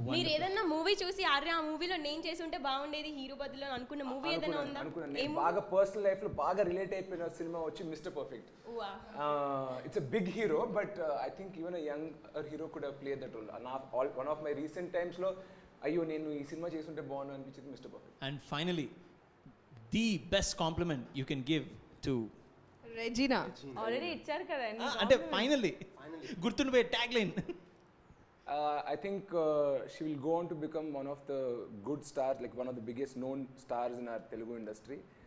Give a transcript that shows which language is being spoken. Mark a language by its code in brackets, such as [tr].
[te] మీరు ఏదైనా మూవీ చూసి ఆర్య ఆ మూవీలో నేను చేసి ఉంటే బాగుండేది హీరో బదులు అనుకున్న మూవీ ఏదైనా ఉందా? నేను బాగా పర్సనల్ లైఫ్ లో బాగా రిలేట్ అయిపోయిన సినిమా వచ్చి mister perfect. [en] It's a big hero, but I think even a younger hero could have played that role. One of my recent times [te] లో అయ్యో నేను ఈ సినిమా చేసి ఉంటే బాగుండు అనిపించింది mister perfect. [en] And finally, the best compliment you can give to [te] Regina. Already ఇచ్చారు కదా అంటే ఫైనల్లీ గుర్తుండిపోయే tag line. [en] I think she will go on to become one of the good stars, like one of the biggest known stars in our Telugu industry.